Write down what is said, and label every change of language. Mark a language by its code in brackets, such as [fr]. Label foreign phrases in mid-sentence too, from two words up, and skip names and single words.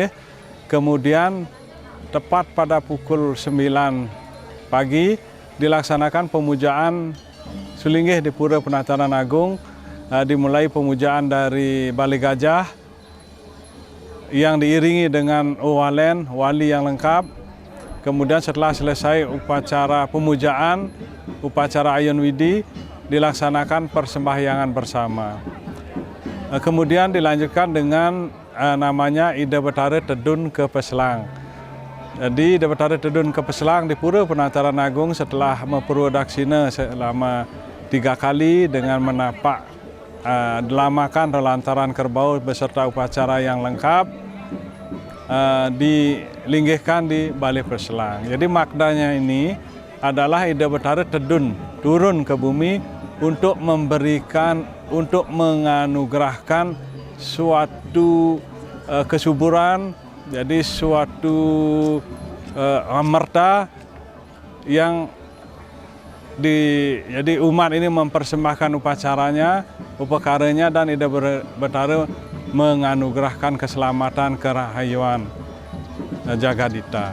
[id] Kemudian tepat pada pukul 9 pagi dilaksanakan pemujaan sulinggih di Pura Penataran Agung. Dimulai pemujaan dari Balai Gajah yang diiringi dengan walen, wali yang lengkap. Kemudian setelah selesai upacara pemujaan, upacara Ayun Widi, dilaksanakan persembahyangan bersama. Kemudian dilanjutkan dengan namanya Ida Betara Tedun ke Peslang. Jadi Ida Betara Tedun ke Peslang di Pura Penataran Agung setelah memperwadaksina selama 3 kali dengan menapak delamakan relantaran kerbau beserta upacara yang lengkap, dilinggihkan di Balai Peslang. Jadi maknanya ini adalah Ida Betara Tedun, turun ke bumi untuk memberikan, untuk menganugerahkan suatu kesuburan, jadi suatu amarta yang jadi umat ini mempersembahkan upacaranya, upakaranya, dan Ida Betara menganugerahkan keselamatan kerahayuan Jagadita.